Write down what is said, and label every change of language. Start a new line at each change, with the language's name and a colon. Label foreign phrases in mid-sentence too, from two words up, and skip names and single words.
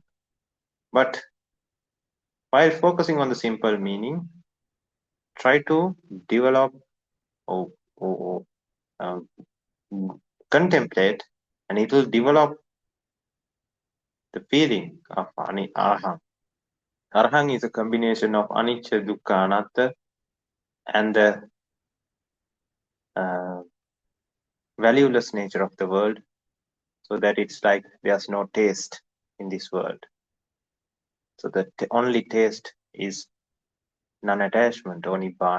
English: But while focusing on the simple meaning, try to develop or contemplate, and it will develop the feeling of Arahang. Arahang is a combination of
Pali: anicca, dukkha, anatta,
English: and the valueless nature of the world, so that it's like there's no taste in this world. So the only taste is non-attachment, or nibbana.